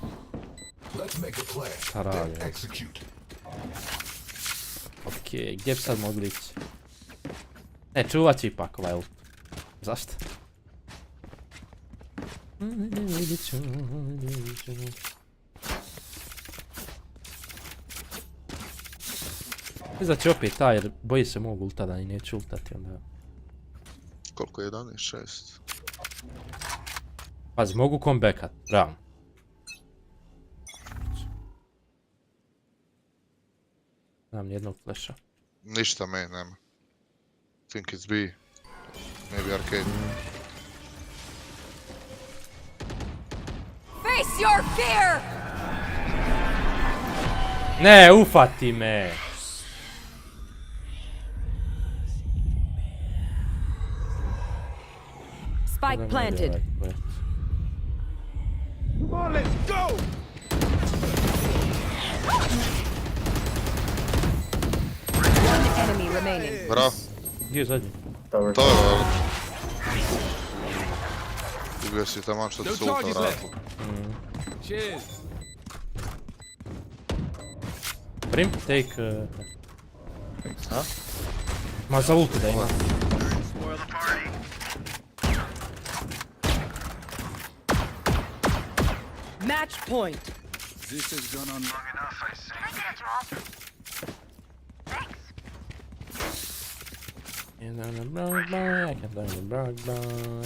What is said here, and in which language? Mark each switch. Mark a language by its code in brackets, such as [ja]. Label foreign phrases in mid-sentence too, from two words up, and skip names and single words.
[bs] Šta radi? Okej, gdje bi sad mogli ići? Ne, čuvat će ipak ovaj ult. Zašto? Mislim da će opet taj jer boji se mog ulta da i neće ultati onda. Koliko je 11.6? Pazi, mogu comebackat, realno. Nemam nijednog flasha. Ništa me nema. [en] Think it's B. Maybe arcade. Face your fear! [bs] Ne, ufati me! [en] Spike planted. Come on, let's go! One enemy remaining. Bravo. [bs] Gdje je zadnji? To je ubio si tamo što ti se ulta vratilo. [en] Prim, take... [bs] Ma za ulti da ima. [en] Match point. This has gone on long enough, I see. And on the broad boy, I can buy the broad boy.